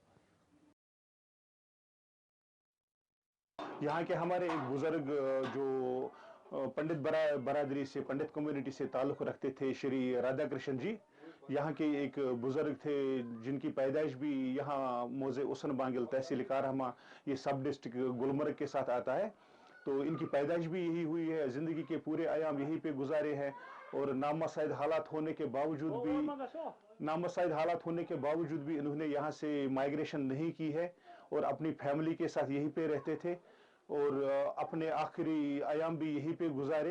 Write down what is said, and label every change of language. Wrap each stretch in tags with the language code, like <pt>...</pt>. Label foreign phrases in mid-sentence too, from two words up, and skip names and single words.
<ur>یہاں کے ہمارے ایک بزرگ جو پنڈت برادری سے, پنڈت کمیونٹی سے تعلق رکھتے تھے, شری رادھا کرشن جی, یہاں کے ایک بزرگ تھے جن کی پیدائش بھی یہاں موضع وسن بانگل تحصیل کارہما, یہ سب ڈسٹرکٹ گلمرگ کے ساتھ آتا ہے. تو ان کی پیدائش بھی یہی ہوئی ہے, زندگی کے پورے ایام یہیں پہ گزارے ہیں, اور نامساعد حالات ہونے کے باوجود بھی انہوں نے یہاں سے مائگریشن نہیں کی ہے اور اپنی فیملی کے ساتھ یہیں پہ رہتے تھے اور اپنے آخری ایام بھی یہیں پہ گزارے.</ur>